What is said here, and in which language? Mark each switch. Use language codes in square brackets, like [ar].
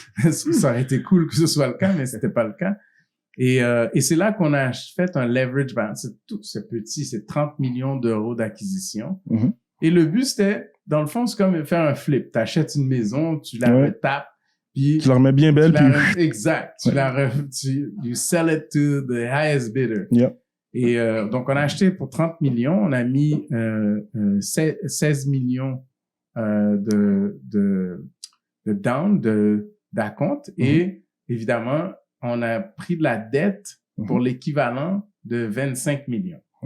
[fr] Ça aurait été cool que ce soit le cas, mais c'était pas le cas. Et c'est là qu'on a fait un leverage buyout. C'est petit, c'est 30 millions d'euros d'acquisition. Et le but, c'était, dans le fond, c'est comme faire un flip. Tu achètes une maison, tu la retapes, puis tu la remets bien belle, puis... Exact. [en] You sell it to the highest bidder. Yeah. [fr] Et donc, on a acheté pour 30 millions. On a mis 16 millions de down, d'acompte. Et évidemment, on a pris de la dette pour l'équivalent de 25 millions.